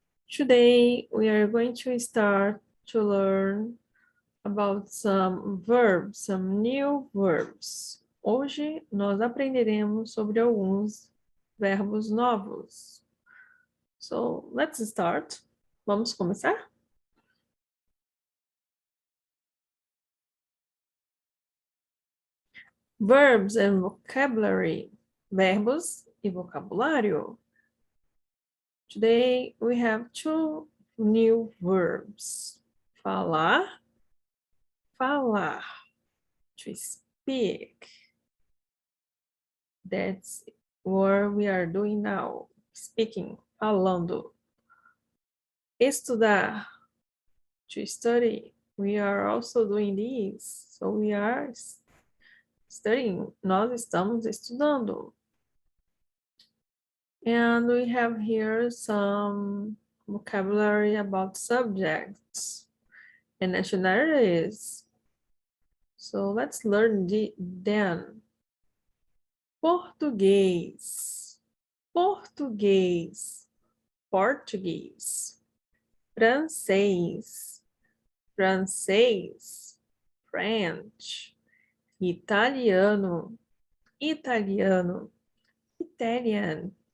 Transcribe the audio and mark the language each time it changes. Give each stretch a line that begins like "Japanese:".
English: Today we are going to start to learn about some verbs, some new verbs.
Portuguese: Hoje nós aprenderemos sobre alguns verbos novos.
English: So, let's start.
Portuguese: Vamos começar?
English: Verbs and vocabulary.
Portuguese: Verbos e vocabulário.
English: Today we have two new verbs.
Portuguese: Falar, falar. To speak.
English: That's what we are doing now. Speaking,
Portuguese: falando.
English: Estudar. To study. We are also doing this. So we are studying.
Portuguese: Nós estamos estudando.
English: And we have here some vocabulary about subjects and nationalities. So let's learn them.
Portuguese: Português, português, Portuguese. Francês, francês, French. Italiano, italiano, Italian.